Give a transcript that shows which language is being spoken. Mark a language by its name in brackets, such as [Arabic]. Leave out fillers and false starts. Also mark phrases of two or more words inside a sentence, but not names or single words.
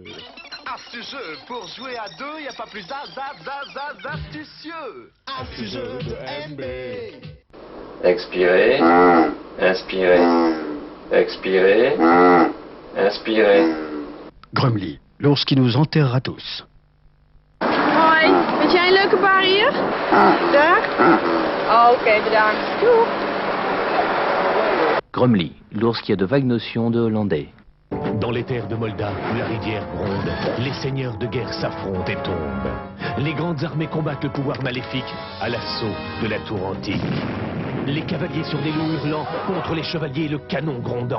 [French] Astucieux, pour jouer à deux, il n'y a pas plus astucieux. Astucieux de MB. Expirez, inspirez, expirez, inspirez. Grumly, l'ours qui nous enterrera tous. [Dutch] Hoi, weet jij een leuke bar hier? Daar? Oh, oké, bedankt. Doeg. [French] Grumly, l'ours qui a de vagues notions de hollandais. Dans les terres de Molda, où la rivière gronde, les seigneurs de guerre s'affrontent et tombent. Les grandes armées combattent le pouvoir maléfique à l'assaut de la tour antique. Les cavaliers sur des loups hurlants contre les chevaliers, le canon grondant.